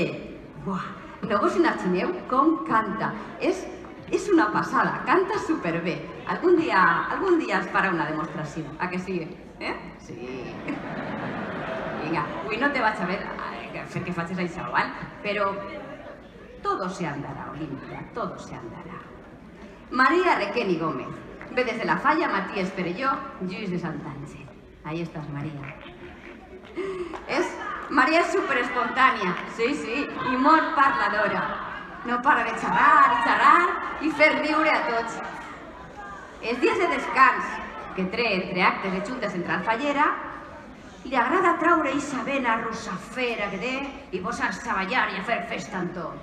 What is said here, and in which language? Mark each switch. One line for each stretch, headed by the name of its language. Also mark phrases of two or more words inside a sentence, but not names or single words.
Catalan: Buah, no vos imagineu com canta. És una passada, canta superbé. Algun dia es farà una demostració, a que sí? Sí. Vinga, avui no te vaig a fer que facis això, val?
Spanish: Però todo se andará, Olimpia, todo se andará. María Requeni Gómez, ve desde la Falla Matías Perelló, Lluís de Santángel. Ahí estás, María.
Catalan: Maria és superespontània, sí, i molt parladora. No para de xerrar i fer riure a tots. Els dies de descans que té entre actes de Junta Central Fallera, li agrada traure eixa vena russafera que té i posar-se a ballar i a fer festa amb tot.